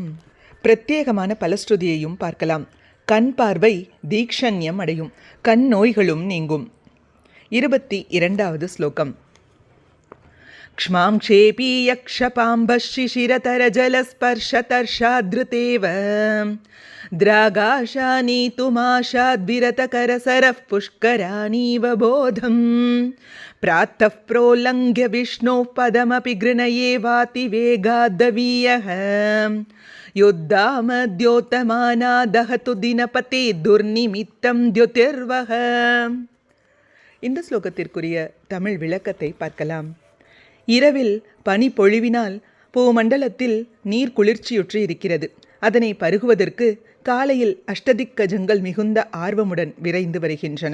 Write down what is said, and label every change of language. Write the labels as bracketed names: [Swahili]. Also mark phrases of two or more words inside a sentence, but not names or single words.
[Tamil] பிரத்யேகமான பலஸ்ருதியையும் பார்க்கலாம். கண் பார்வை தீக்ஷண்யம் அடையும், கண் நோய்களும் நீங்கும். 22வது ஸ்லோகம். [Sanskrit] क्ष्मां क्षेपि यक्षपाम्बशिशिरतर जलस्पर्शतर्षाद्ऋतेव द्रागाशानीतुमाशाद्विरतकरसरः पुष्कराणीव बोधम् प्रातः प्रोलङ्घ्य विष्णोः पदमपि गृणये वाति वेगाद्दवीयः युद्धामद्योतमाना दहतु दिनपते दुर्निमित्तं द्युतिर्वः. [Tamil] இந்த ஸ்லோகத்திற்குரிய தமிழ் விளக்கத்தை பார்க்கலாம். இரவில் பனி பொழிவினால் பூமண்டலத்தில் நீர் குளிர்ச்சியுற்று இருக்கிறது. அதனை பருகுவதற்கு காலையில் அஷ்டதிக்கஜங்கள் மிகுந்த ஆர்வமுடன் விரைந்து வருகின்றன.